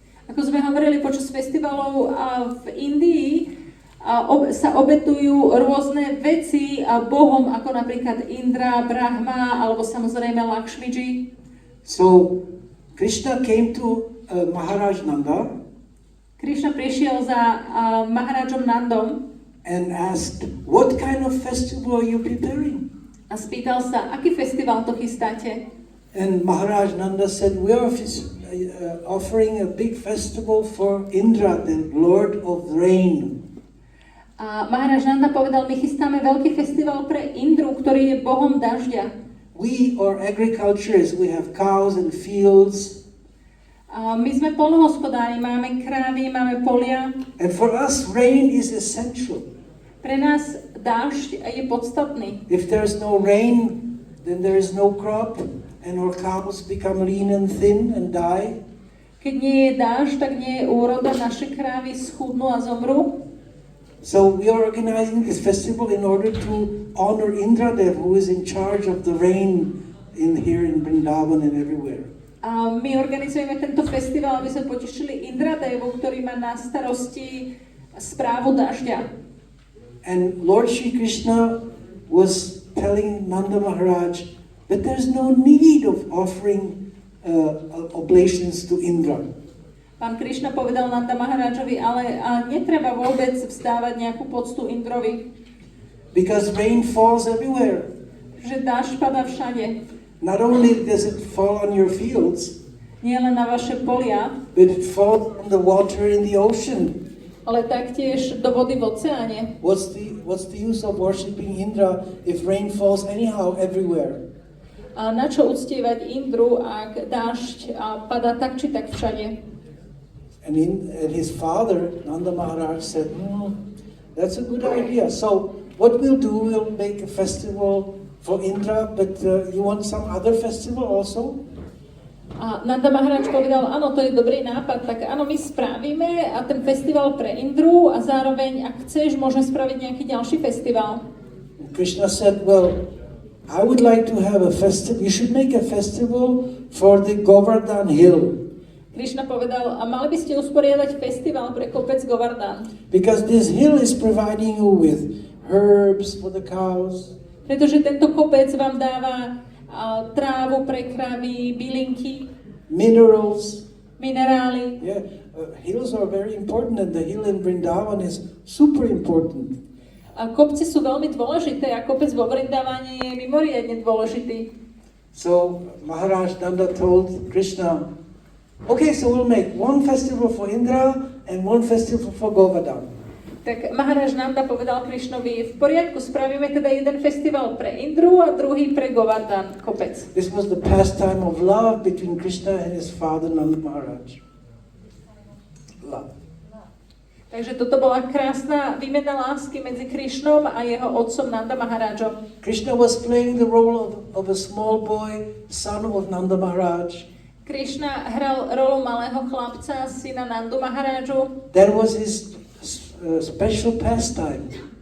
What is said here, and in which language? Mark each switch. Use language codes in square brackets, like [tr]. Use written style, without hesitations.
[sk] Ako sme hovorili počas festivalov v Indii, sa obetujú rôzne veci bohom, ako napríklad Indra, Brahma, alebo samozrejme Lakshmi Ji. [en] So Krishna came to Maharaj Nanda. [sk] Krishna prišiel za Maharajom Nandom [en] and asked, "What kind of festival are you preparing?" [sk] a spýtal sa, aký festival to chystáte? [en] And Maharaj Nanda said, "We are offering a big festival for Indra, the Lord of Rain." [sk] A Maharaj Nanda povedal, my chystáme veľký festival pre Indru, ktorý je bohom dažďa. [en] We are agriculturists, we have cows and fields. [sk] My sme poľnohospodári, máme krávy, máme polia. [en] And for us, rain is essential. [sk] Pre nás dážď je podstatný. [en] If there is no rain, then there is no crop, and our cows become lean and thin and die. [sk] Keď nie je dážď, tak nie je úroda, naše krávy schudnú a zomrú. [en] So we are organizing this festival in order to honor Indradev, who is in charge of the rain here in Vrindavan and everywhere. [sk] A my organizujeme tento festival, aby sme potešili Indradevu, ktorý má na starosti správu dažďa. [en] And Lord Shri Krishna was telling Nanda Maharaj that there's no need of offering oblations to Indra. [sk] Pán Krišna povedal Nanda Maharajovi, ale netreba vôbec vzdávať nejakú poctu Indrovi. [en] Because rain falls everywhere. [sk] Že dážď padá všade. [en] Not only does it fall on your fields, [sk] nie len na vaše polia, [en] but it falls on the water in the ocean. [sk] Ale taktiež do vody v oceáne. [en] What's the use of worshiping Indra if rain falls anyhow everywhere? [sk] A na čo uctievať Indru, ak dážď padá tak či tak všade? [en] And his father, Nanda Maharaj, said, that's a good idea. So what we'll do, we'll make a festival for Indra, but you want some other festival also? [sk] A Nanda Maharaj povedal, áno, to je dobrý nápad, tak áno, my spravíme a ten festival pre Indru a zároveň, ak chceš, môžeme spraviť nejaký ďalší festival. [en] Krishna said, well, I would like to have a festival, you should make a festival for the Govardhan hill. [sk] Krishna povedal, a mali by ste usporiadať festival pre kopec Govardhan. [en] Because this hill is providing you with herbs for the cows. [sk] Pretože tento kopec vám dáva trávu pre kravy, bylinky, minerály. [en] Yeah, hills are very important, and the hill in Vrindavan is super important. [sk] A kopci sú veľmi dôležité a kopec vo Vrindavane je mimoriadne dôležitý. [en] So Maharaj Nanda told Krishna, okay, so we'll make one festival for Indra and one festival for Govardhan. [sk] Tak Maharaj Nanda povedal Krišnovi, v poriadku, spravíme teda jeden festival pre Indru a druhý pre Govardhan kopec. [en] This was the pastime of love between Krishna and his father Nanda Maharaj. Love. [sk] Takže toto bola krásna výmena lásky medzi Krišnom a jeho otcom Nanda Maharajom. [en] Krishna was playing the role of a small boy, son of Nanda Maharaj. [sk] Krišna hral rolu malého chlapca, syna Nandu Maharaju. [en] That was his special pastime.